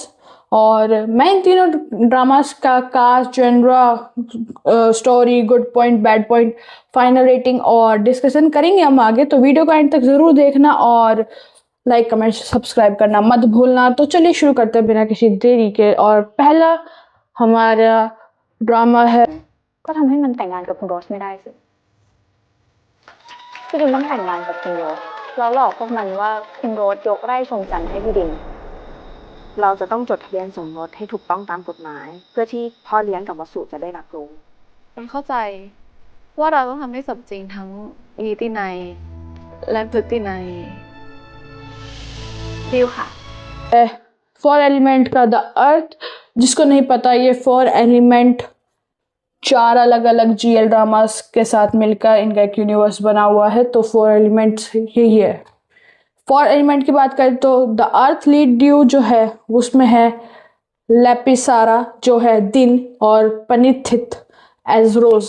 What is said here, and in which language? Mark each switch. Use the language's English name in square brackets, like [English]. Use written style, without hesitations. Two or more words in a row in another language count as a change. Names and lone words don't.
[Hindi] और मैं इन तीनों ड्रामास का [English] cast, genre, story, good point, bad point, final rating [Hindi] और डिस्कशन करेंगे हम आगे। तो वीडियो को एंड तक ज़रूर देखना और [English] like, comment, subscribe [Hindi] करना मत भूलना। तो चलिए शुरू करते हैं बिना किसी देरी के। और पहला हमारा ड्रामा है [Thai] ก็ทำให้มันแต่งงานกับคุณโรสไม่ได้สิพี่ดินต้องแต่งงานกับคุณโรสแล้วหลอกพวกมันว่าคุณโรสยกไร่ชมจันทร์ให้พี่ดิน เราจะต้องจดทะเบียนสมรสให้ถูกต้องตามกฎหมายเพื่อที่พ่อเลี้ยงกับวสุจะได้รับรู้ ฉันเข้าใจว่าเราต้องทำให้สมจริงทั้งนิตินัยและพฤตินัยดีลค่ะ [Hindi] 4 एलिमेंट का द अर्थ। जिसको नहीं पता, ये 4 एलिमेंट 4 अलग अलग [English] GL dramas [Hindi] के साथ मिलकर इनका एक यूनिवर्स बना हुआ है। तो 4 एलिमेंट्स यही है। 4 एलिमेंट की बात करें तो द अर्थ [English] lead duo [Hindi] जो है उसमें है लेपिसारा जो है दिन, और पनिथित [English] as Rose.